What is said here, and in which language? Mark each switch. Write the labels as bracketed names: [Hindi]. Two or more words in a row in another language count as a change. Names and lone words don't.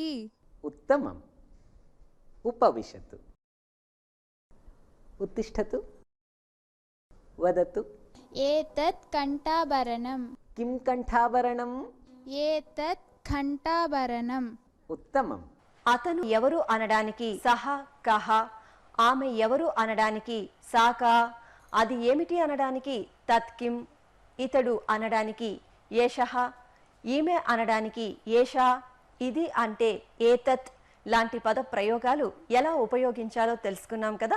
[Sanskrit] उत्तमम् उपविशतु उत्तिष्ठतु वदतु एतत् कण्ठाभरणम् किं कण्ठाभरणम् एतत् घण्टाभरणम् उत्तमम् [Telugu] అతను ఎవరు అనడానికి [Sanskrit] సహ కహ, [Telugu] ఆమె ఎవరు అనడానికి సాకా, అది ఏమిటి అనడానికి తత్కిం, ఇతడు అనడానికి ఏషః, ఈమె అనడానికి ఏషా, ఇది అంటే ఏతత్ లాంటి పద ప్రయోగాలు ఎలా ఉపయోగించాలో తెలుసుకున్నాం కదా.